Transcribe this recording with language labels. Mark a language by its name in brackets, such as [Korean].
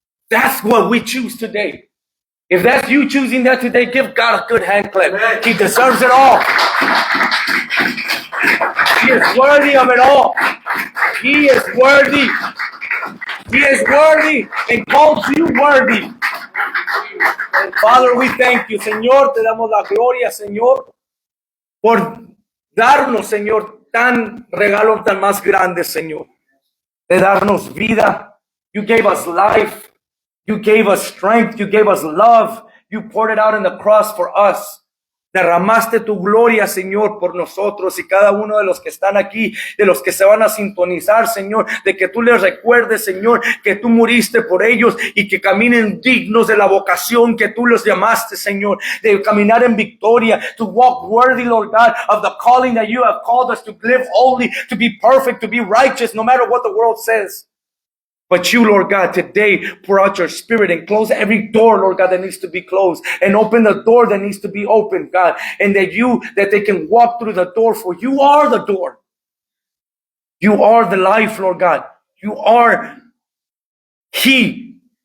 [English] That's what we choose today. If that's you choosing that today, give God a good hand clap. He deserves it all. He is worthy of it all. He is worthy. He is worthy and calls you worthy. Father, we thank you, Señor. [Spanish] Te damos la gloria, Señor, por darnos, Señor, tan regalo tan más grande, Señor, de darnos vida. [English] You gave us life. You gave us strength. You gave us love. You poured it out on the cross for us. [Spanish] Derramaste tu gloria, Señor, por nosotros y cada uno de los que están aquí, de los que se van a sintonizar, Señor, de que tú les recuerdes, Señor, que tú muriste por ellos y que caminen dignos de la vocación que tú los llamaste, Señor, de caminar en victoria, [English] to walk worthy, Lord God, of the calling that you have called us to live holy, to be perfect, to be righteous, no matter what the world says. But you, Lord God, today pour out your spirit and close every door, Lord God, that needs to be closed, and open the door that needs to be opened, God, and that they can walk through the door, for you are the door. You are the life, Lord God. You are He.